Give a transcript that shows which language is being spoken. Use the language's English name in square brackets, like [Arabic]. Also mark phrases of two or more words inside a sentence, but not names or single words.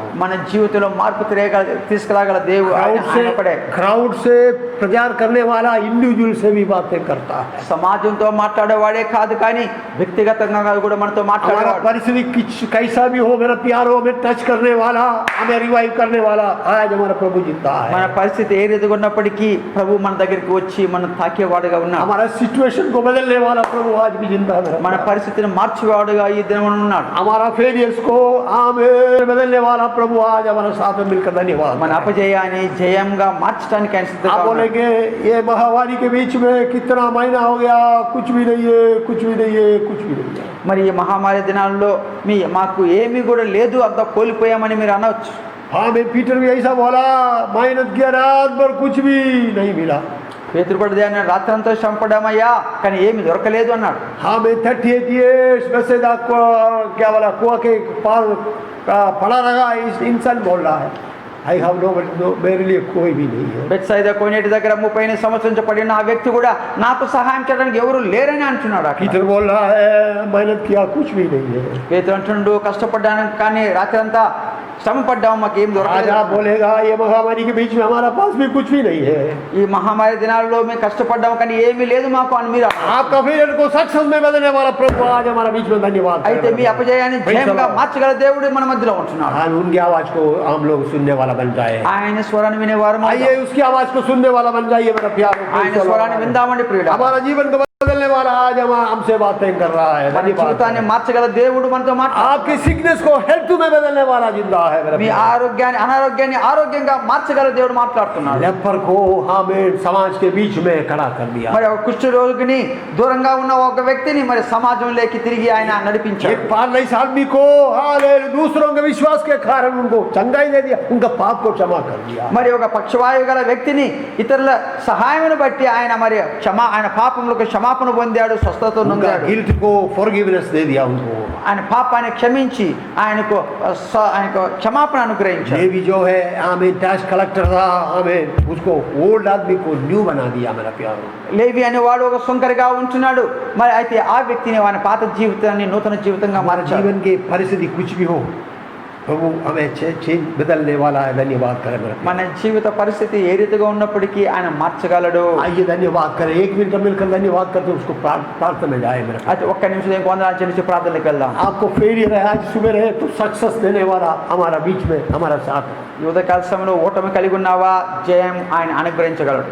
[Telugu] మన జీవితంలో మార్పు తీసుకురాగల దేవుడు ఆయన ఒకడే. [Hindi] क्राउड से प्रचार करने वाला इंडिविजुअल से भी बातें करता है. [Telugu] సమాజంతో మాట్లాడేవాడే కాదు కానీ వ్యక్తిగతంగా కూడా మనతో [Hindi] हमारा [Telugu] మాట్లాడేవాడు. [Hindi] परिस्थिति कैसा भी हो मेरा प्यारो, हमें टच करने वाला, हमें रिवाइव करने वाला आज हमारा प्रभु जिंदा [Telugu] మన [Hindi] है. [Telugu] పరిస్థితి ఏ రీతిగా ఉన్నప్పటికీ ప్రభు మన దగ్గరికి వచ్చి మనం తాకేవాడుగా ఉన్నాడు. [Hindi] हमारा सिचुएशन को बदलने वाला प्रभु आज भी जिंदा है मेरा [Telugu] మన [Hindi] प्यारो. [Telugu] పరిస్థితిని మార్చేవాడుగా ఈ దినం ఉన్నాడు. [Hindi] हमारा फेलियर्स को आमेन बदलने वाला प्रभु आज हमारे साथ में मिलकर धन्यवाद. [Telugu] మన అపజయాన్ని జయంగా మార్చడానికి ఆయన సిద్ధంగా [Hindi] आप [Telugu] ఉన్నాడు. [Hindi] बोलेंगे ये महामारी के बीच में कितना महीना हो गया, कुछ भी नहीं है, कुछ भी नहीं है, कुछ भी नहीं है. [Telugu] మరి ఈ మహామారి దినాల్లో మాకు ఏమీ కూడా లేదు, అంతా కోల్పోయామని మీరు అనవచ్చు. [Hindi] हाँ मैं पीटर भी ऐसा बोला, मेहनत किया रात भर कुछ भी नहीं मिला. [Telugu] పేతురు కూడా దేని రాత్రంతా శ్రమపడ్డామయ్యా కానీ ఏమి దొరకలేదు అన్నాడు. [Hindi] हाँ मैं 38 years वैसे क्या बोला कुआ के पार पड़ा रहा इस इंसान बोल रहा है. [English] I have no [Hindi] मेरे लिए कोई भी नहीं है. [Telugu] బెత్సైదా కోనేటి దగ్గర 38 సంవత్సరం పడిన ఆ వ్యక్తి కూడా నాకు సహాయం చేయడానికి ఎవరు లేరని అంటున్నాడు. అక్కడ [Hindi] पीटर बोल रहा है मेहनत किया कुछ भी नहीं है. [Telugu] పేతురు అంటుండు కష్టపడ్డాను కానీ రాత్రంతా శ్రమ పడ్డాము మాకేం [Hindi] आज [Telugu] దొరకలేదు. [Hindi] आप बोलेगा ये महामारी के बीच में हमारा पास भी कुछ भी नहीं है. [Telugu] ఈ మహామారి దినాల్లో మేము కష్టపడ్డాము కానీ ఏమీ లేదు మాకు అని మీరు అన్నారు. [Hindi] आपका फेलियर को सक्सेस में बदलने वाला प्रभु आज हमारा बीच में धन्यवाद. [Telugu] అయితే మీ అపజయాన్ని జయంగా మార్చగల దేవుడు మన మధ్యలో ఉంటున్నాడు. [Hindi] आज उनकी आवाज को हम लोग सुनने वाला बन जाए. [Telugu] ఆయన స్వరాన్ని వినేవారు [Hindi] आइए उसकी आवाज को सुनने वाला बन जाइए मेरा प्यारो. [Telugu] ఆయన స్వరాన్ని విందామండి ప్రియుడా. [Hindi] हमारा जीवन को बदलने वाला आज हमसे बातें कर रहा है. [Telugu] మన జీవితాన్ని మార్చగల దేవుడు మనతో మాట్లాడు. [Hindi] आपकी सिकनेस को हेल्थ में बदलने वाला जिंदा है मेरा [Telugu] మీ [Hindi] प्यारो. [Telugu] ఆరోగ్యాన్ని అనారోగ్యాన్ని ఆరోగ్యంగా మార్చగల దేవుడు మాట్లాడుతున్నాడు. [Hindi] लेपर को हमें समाज के बीच में खड़ा कर दिया. [Telugu] మరి ఒక కుష్ఠ రోగిని దూరంగా ఉన్న ఒక వ్యక్తిని మరి సమాజంలోకి తిరిగి ఆయన నడిపించాడు. [Hindi] एक पैरलाइज आदमी को हालेलुया दूसरों के विश्वास के कारण उनको चंगाई दे दिया, उनका पाप को क्षमा कर दिया. [Telugu] మరి ఒక పక్షవాయువు గల వ్యక్తిని ఇతరుల సహాయమును బట్టి ఆయన మరి ఆయన పాపములకు క్షమాపణ పొందాడు, స్వస్థత [Hindi] उनका [Telugu] పొందాడు. [Hindi] गिल्ट को फॉरगिवनेस दे दिया उनको. [Telugu] ఆయన పాపాన్ని క్షమించి ఆయనకు క్షమాపణ అనుగ్రహించాడు. [Hindi] ये भी जो है हमें [English] tax collector [Hindi] था, हमें उसको ओल्ड आदमी को न्यू बना दिया मेरा प्यारो. [Telugu] లేవి అనేవాడు ఒక సుంకరిగా ఉంటున్నాడు. మరి అయితే ఆ వ్యక్తిని ఆయన పాత జీవితాన్ని నూతన జీవితంగా [Hindi] हमारे [Telugu] మార్చాడు. [Hindi] जीवन की परिस्थिति कुछ भी हो प्रभु हमें चेंज बदलने वाला है. धन्यवाद करें मेरा [Telugu] మన జీవిత పరిస్థితి ఏ రీతిగా ఉన్నప్పటికీ ఆయన మార్చగలడు. [Hindi] आइए धन्यवाद करें. एक मिनट मिलकर धन्यवाद करते उसको प्रार्थना में जाए मेरा. [Telugu] అయితే ఒక్క నిమిషం ఇంకో వందనాలు చెల్లించి ప్రార్థనకి వెళ్దాం. [Hindi] आपको फेलियर है आज सुबह रहे तो सक्सेस देने वाला हमारा बीच में हमारा साथ है. [Telugu] ఈ ఉదయకాల సమయంలో ఓటమి కలిగి ఉన్నావా, జయం ఆయన అనుగ్రహించగలడు.